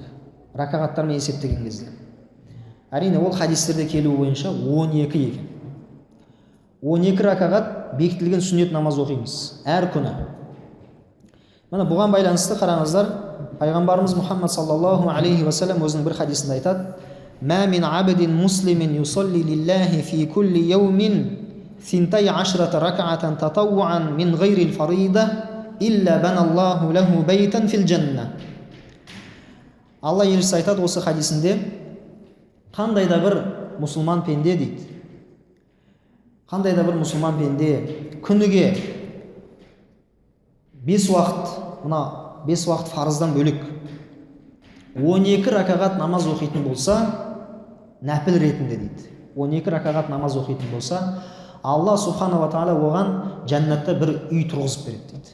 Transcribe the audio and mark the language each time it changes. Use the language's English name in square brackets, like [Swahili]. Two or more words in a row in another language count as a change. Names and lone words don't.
[Kazakh] Ракағаттармен есептеген кезде. Әрине ол хадистерде келуі бойынша 12 екен. 12 ракағат бекітілген сүннет намаз оқимыз әр күні. Міне бұған байланысты қараңыздар, пайғамбарымыз [Arabic] Мұхаммад صلى الله عليه وسلم [Kazakh] өзінің бір хадисінде айтады: [Arabic] "ما من عبد مسلم يصلي لله في كل يوم 12 ركعة تطوعا من غير الفريضة إلا بنى الله له بيتا في الجنة." [Kazakh] Алла елшісі айтады осы хадисінде, қандай да бір мұсылман пенде дейді, қандай да бір мұсылман пенде күніге 5 уақыт, мына 5 уақыт фарыздан бөлек 12 ракағат намаз оқитын болса, нәпіл ретінде дейді, 12 ракағат намаз оқитын болса, Алла субхана ва тағала оған жәннатта бір үй тұрғызып береді дейді.